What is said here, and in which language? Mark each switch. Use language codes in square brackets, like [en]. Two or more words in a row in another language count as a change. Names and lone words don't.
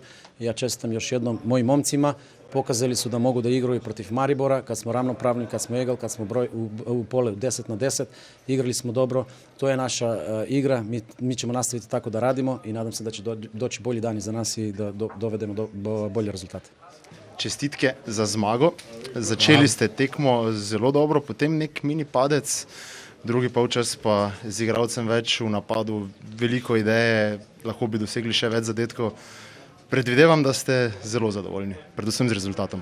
[sr] Ja čestitam još jednom mojim momcima, pokazali su da mogu da igraju protiv Maribora, kad smo ravnopravni, kad smo egal, kad smo u pole 10-10, igrali smo dobro, to je naša igra, mi ćemo nastaviti tako da radimo i nadam se da će doći bolji dani za nas i da dovedemo do bolje rezultate. [sl] Čestitke za zmago. Začeli ste tekmo zelo dobro, potem nek mini padec, drugi polčas pa z igralcem več v napadu, veliko ideje, lahko bi dosegli še več zadetkov. Predvidevam, da ste zelo zadovoljni, predvsem z rezultatom.